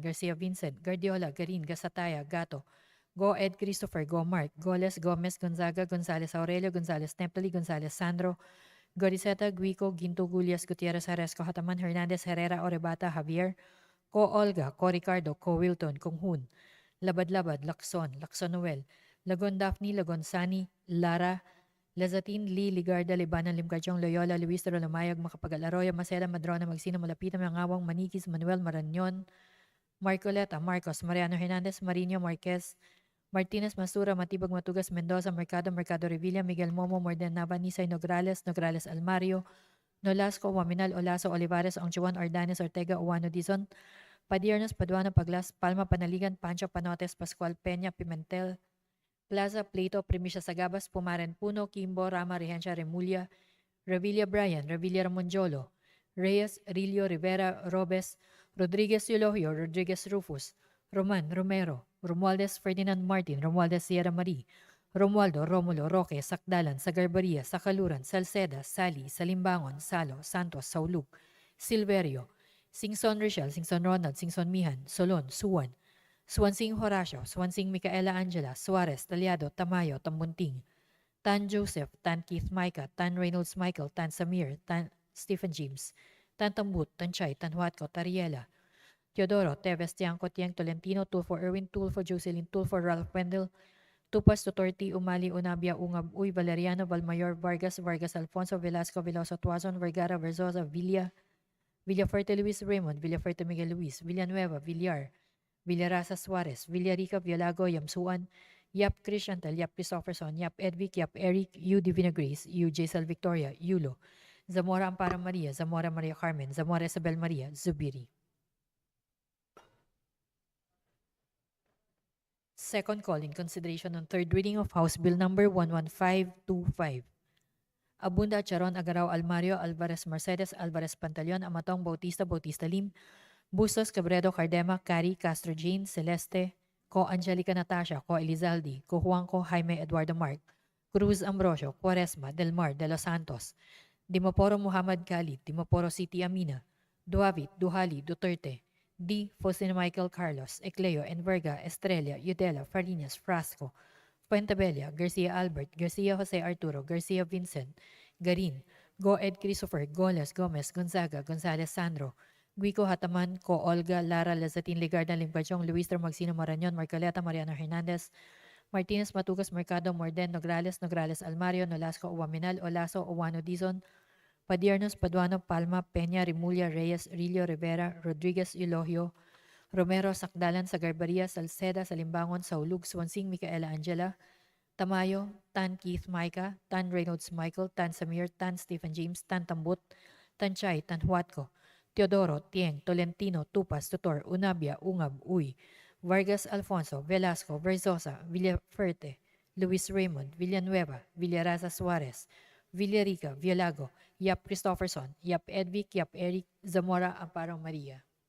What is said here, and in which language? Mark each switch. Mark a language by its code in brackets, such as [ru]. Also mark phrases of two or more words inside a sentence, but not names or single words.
[en] Garcia Vincent, Guardiola, Garin, Gasataya, Gato, Go Ed Christopher, Go Mark, Goles, Gomez, Gonzaga, Gonzales Aurelio, Gonzales Neptali, Gonzales Sandro, Goriseta, Guico, Ginto, Gulias, Gutierrez, Haresco, Hataman, Hernandez, Herrera, Orebata, Javier, Ko Olga, Ko Ricardo, Ko Wilton, Kung Hun, Labad-Labad, Lacson, Lacson Noel, Lagon Daphne, Lagon Sani, Lara, Lazatin, Lee, Ligarda, Libanan, Limcachong, Loyola, Luis de Rolomayag, Makapag Alaroya, Maceda, Madrona, Magsino, Malapita, Mangawang, Manikis, Manuel, Maranyon, Marcoleta, Marcos, Mariano Hernandez, Marino, Marquez, Martinez, Masura, Matibag, Matugas, Mendoza, Mercado, Mercado Revilla, Miguel Momo, Morden, Nava, Nisay, Nograles, Nograles Almario, Nolasco, Waminal, Olaso, Olivares, Ongchuan, Ordanes, Ortega, Uwano, Dizon, Padiernos, Paduano, Paglas, Palma, Panaligan, Pancho, Panotes, Pascual, Peña, Pimentel, Plaza, Plato, Primicia Sagabas, Pumaren Puno, Kimbo, Rama, Regencia Remulla, Revilla Brian, Revilla Ramonjolo, Reyes, Rillo, Rivera, Robes, Rodriguez Eulogio, Rodriguez Rufus, Roman, Romero, Romualdez Ferdinand Martin, Romualdez Sierra Marie, Romualdo, Romulo, Roque, Sakdalan, Sagarbaria, Sakaluran, Salceda, Sali, Salimbangon, Salo, Santos, Saulug, Silverio, Singson Richel, Singson Ronald, Singson Mihan, Solon, Suwan, Swansing Horacio, Swansing Micaela Angela, Suarez, Talyado, Tamayo, Tambunting, Tan Joseph, Tan Keith Micah, Tan Reynolds Michael, Tan Samir, Tan Stephen James, Tan Tambut, Tan Chay, Tan Huatco, Tariela, Teodoro, Teves, Tiangco, Tiang Tolentino, Tulfo Erwin, Tulfo Jocelyn, Tulfo Ralph Wendell, Tupas, Tutorti, Umali, Unabia, Ungab, Uy, Valeriano, Valmayor, Vargas, Vargas Alfonso, Velasco, Veloso, Tuazon, Vergara, Verzosa, Villa, Villaferte Luis Raymond, Villaferte Miguel Luis, Villanueva, Villar, Villarasa Suarez, Villarica, Villago, Yamsuan, Yap Christiantel, Yap Christopherson, Yap Edvic, Yap Eric, U Divina Grace, U Jaisal Victoria, Yulo, Zamora Amparo Maria, Zamora Maria Carmen, Zamora Isabel Maria, Zubiri. Second call in consideration on third reading of House Bill number 11525. Abunda Charon Agaraw Almario Alvarez Mercedes Alvarez Pantaleon Amatong Bautista Bautista Lim Bustos Cabredo Cardema Cari Castro Jane Celeste Ko Angelica Natasha Ko Elizalde Ko Juanco Jaime Eduardo Mark Cruz Ambrosio Quaresma Del Mar de los Santos Dimoporo Muhammad Khalid Dimoporo City Amina Duavit Duhali Duterte D. Faustino Michael Carlos Ecleo Enverga Estrella Udela Farinas Frasco Puentabella, Garcia Albert, Garcia Jose Arturo, Garcia Vincent, Garin, Go Ed Christopher, Goles, Gomez, Gonzaga, Gonzalez Sandro, Guico Hataman, Ko Olga, Lara Lazatin Ligarda, Limpachong, Luis Magsino Marañon, Marcoleta, Mariano Hernandez, Martinez Matugas, Mercado, Morden, Nograles, Nograles Almario, Nolasco, Uwaminal, Olaso, Uwano Dizon, Padiernos, Paduano, Palma, Peña, Rimulya, Reyes, Rillo, Rivera, Rodriguez, Eulogio, Romero, Sakdalan, Sagarbaria, Salceda, Salimbangon, Saulug, Swansing, Micaela Angela, Tamayo, Tan Keith Micah, Tan Reynolds Michael, Tan Samir, Tan Stephen James, Tan Tambut, Tan Chay, Tan Huatco, Teodoro, Tieng, Tolentino, Tupas, Tutor, Unabia, Ungab, Uy, Vargas Alfonso, Velasco, Verzosa, Villaferte, Luis Raymond, Villanueva, Villaraza Suarez, Villarica, Villago, Yap Christopherson, Yap Edvic, Yap Eric, Zamora Amparo Maria.